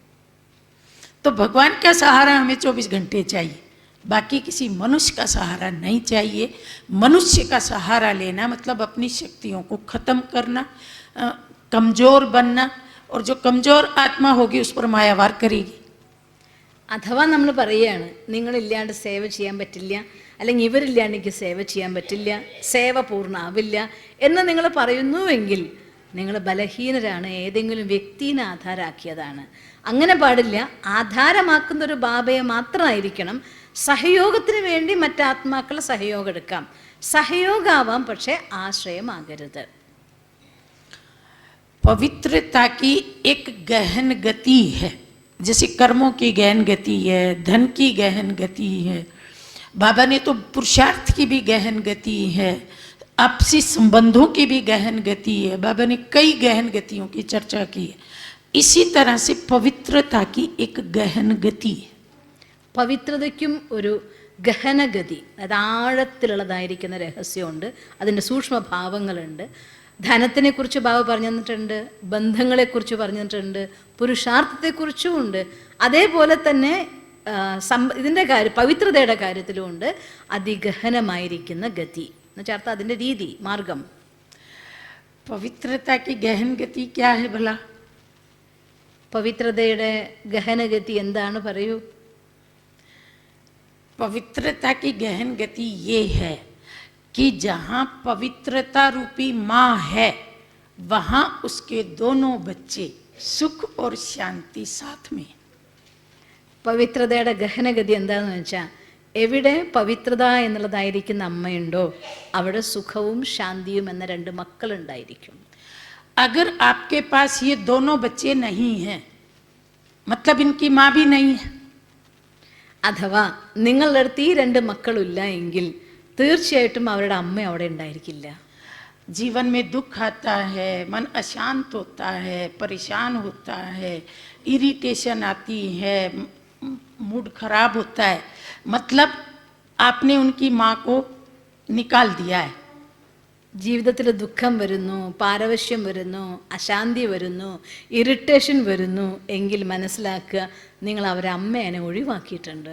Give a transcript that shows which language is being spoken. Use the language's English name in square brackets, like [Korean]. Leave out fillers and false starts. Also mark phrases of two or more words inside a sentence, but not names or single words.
[Hindi] तो भगवान का सहारा हमें 24 घंटे चाहिए, बाकी किसी मनुष्य का सहारा नहीं चाहिए। मनुष्य का सहारा लेना मतलब अपनी शक्तियों को खत्म करना, कमजोर बनना, और जो कमजोर आत्मा होगी उस पर मायावार करेगी. [Malayalam] അഥവാ നമ്മൾ പറയുകയാണ്, നിങ്ങളില്ലാണ്ട് സേവ ചെയ്യാൻ പറ്റില്ല, അല്ലെങ്കിൽ ഇവരില്ലാണ്ട് എനിക്ക് സേവ ചെയ്യാൻ പറ്റില്ല, സേവ പൂർണ്ണമാവില്ല എന്ന് നിങ്ങൾ പറയുന്നുവെങ്കിൽ നിങ്ങൾ ബലഹീനരാണ്, ഏതെങ്കിലും വ്യക്തിനെ ആധാരമാക്കിയതാണ്. അങ്ങനെ പാടില്ല. ആധാരമാക്കുന്ന ഒരു ബാബയെ മാത്രമായിരിക്കണം. സഹയോഗത്തിന് വേണ്ടി മറ്റാത്മാക്കളുടെ സഹയോഗം എടുക്കാം, സഹയോഗമാവാം, പക്ഷേ ആശ്രയമാകരുത്. [Hindi] पवित्रता की एक गहन गति है, जैसे कर्मों की गहन गति है, धन की गहन गति है, बाबा ने तो पुरुषार्थ की भी गहन गति है, आपसी संबंधों की भी गहन गति है, बाबा ने कई गहन गतियों की चर्चा की है. इसी तरह से पवित्रता की एक गहन गति है. [Malayalam] പവിത്രതയ്ക്കും ഒരു ഗഹനഗതി, അത് ആഴത്തിലുള്ളതായിരിക്കുന്ന രഹസ്യമുണ്ട്, അതിൻ്റെ സൂക്ഷ്മഭാവങ്ങളുണ്ട്. ധനത്തിനെക്കുറിച്ച് ബാബ പറഞ്ഞു തന്നിട്ടുണ്ട്, ബന്ധങ്ങളെക്കുറിച്ച് പറഞ്ഞു തന്നിട്ടുണ്ട്, പുരുഷാർത്ഥത്തെക്കുറിച്ചും ഉണ്ട്. അതേപോലെ തന്നെ ഇതിൻ്റെ പവിത്രതയുടെ കാര്യത്തിലുമുണ്ട് അതിഗഹനമായിരിക്കുന്ന ഗതി എന്ന് ചേർത്ത് അതിൻ്റെ രീതി, മാർഗം. [Hindi] पवित्रता की गहन गति क्या है भला? [Malayalam] പവിത്രതയുടെ ഗഹനഗതി എന്താണ്, പറയൂ. [Hindi] पवित्रता की गहन गति ये है कि जहाँ पवित्रता रूपी माँ है वहां उसके दोनों बच्चे सुख और शांति साथ में। [Malayalam] പവിത്രതയുടെ ഗഹനഗതി എന്താണെന്ന് വെച്ചാൽ എവിടെ പവിത്രത എന്നുള്ളതായിരിക്കുന്ന അമ്മയുണ്ടോ അവിടെ സുഖവും ശാന്തിയും എന്ന രണ്ട് മക്കളുണ്ടായിരിക്കും. [Hindi] अगर आपके पास ये दोनों बच्चे नहीं हैं, मतलब इनकी माँ भी नहीं है, [Malayalam] അഥവാ നിങ്ങളുടെ അടുത്ത് ഈ രണ്ട് മക്കളില്ല എങ്കിൽ തീർച്ചയായിട്ടും അവരുടെ അമ്മ അവിടെ ഉണ്ടായിരിക്കില്ല. [Hindi] जीवन में दुख आता है, मन अशांत होता है, परेशान होता है, इरिटेशन आती है, मूड खराब होता है, मतलब आपने उनकी माँ को निकाल दिया है. [Malayalam] ജീവിതത്തിൽ ദുഃഖം വരുന്നു, പാരവശ്യം വരുന്നു, അശാന്തി വരുന്നു, ഇറിറ്റേഷൻ വരുന്നു എങ്കിൽ മനസ്സിലാക്കുക നിങ്ങൾ അവരെ അമ്മേനെ ഒഴിവാക്കിയിട്ടുണ്ട്.